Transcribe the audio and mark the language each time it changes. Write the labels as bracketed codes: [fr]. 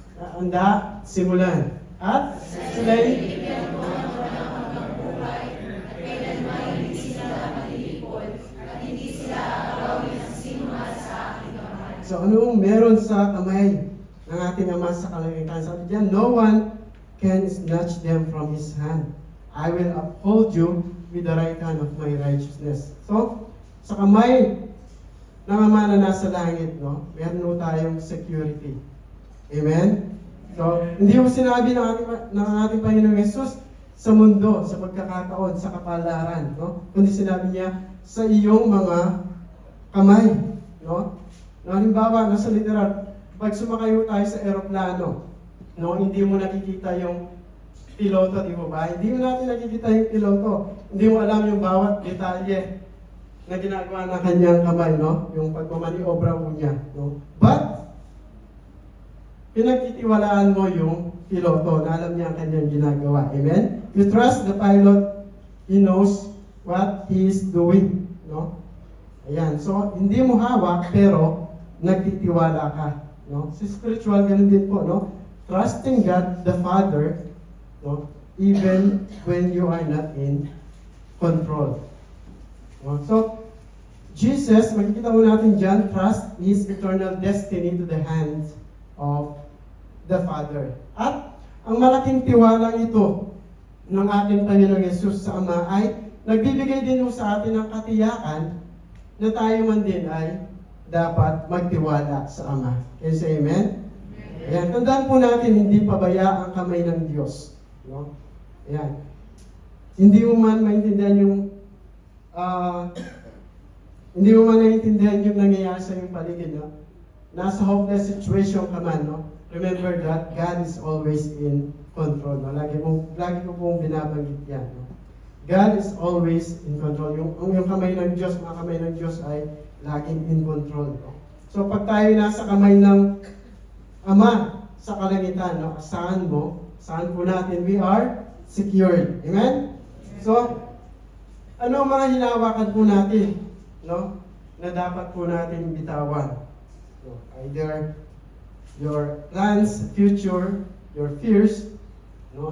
[tl] Anda, simulan. At sila'y so, ano meron sa kamay ng ating Ama sa kalangitan? Sabi diyan, [en] no one can snatch them from His hand. I will uphold you with the right hand of my righteousness. [tl] So, sa kamay ng Ama na nasa langit, no, meron po tayong security. Amen? So, hindi mo sinabi ng ating Panginoong Jesus sa mundo, sa pagkakataon, sa kapalaran, no? Kundi sinabi niya sa iyong mga kamay, no? No, halimbawa, nasa literal, pag sumakay tayo sa eroplano, no, hindi mo nakikita yung piloto, di mo ba? Hindi mo natin nakikita yung piloto. Hindi mo alam yung bawat detalye na ginagawa ng kanyang kamay, no? Yung pagmamaniobra mo niya, no? But, pinagtitiwalaan mo yung piloto na alam niya ang kanyang ginagawa. Amen? [en] You trust the pilot, he knows what he is doing, no? Ayan. [tl] So, hindi mo hawak, pero nagtitiwala ka, no? Sa spiritual, ganun din po, no? [en] trusting God the Father, no, even when you are not in control. No? So, Jesus, [tl] makikita mo natin dyan, [en] trust His eternal destiny to the hands of the Father. [tl] At ang malaking tiwalang ito ng ating Panginoong Yesus sa Ama ay nagbibigay din sa atin ng katiyakan na tayo man din ay dapat magtiwala sa Ama. [en] Can you say amen? [tl] Ayan, tandaan po natin, hindi pabaya ang kamay ng Diyos. No? Ayan. Hindi mo man maintindihan yung hindi mo man naiintindihan yung nangyayari sa iyong paligid, no? Nasa hopeless situation ka man, no? [en] Remember that God is always in control, no? [tl] Lagi ko pong binabanggit yan, no? [en] God is always in control. [tl] Yung kamay ng Diyos, mga kamay ng Diyos ay laging [en] in control, [tl] no? So pag tayo nasa kamay ng Ama sa kalangitan, no? Saan po natin, [en] we are secured. [tl] Amen? So, ano ang mga hinawakan po natin, no? Na dapat po natin bitawan. [en] So, either your plans, future, your fears, no?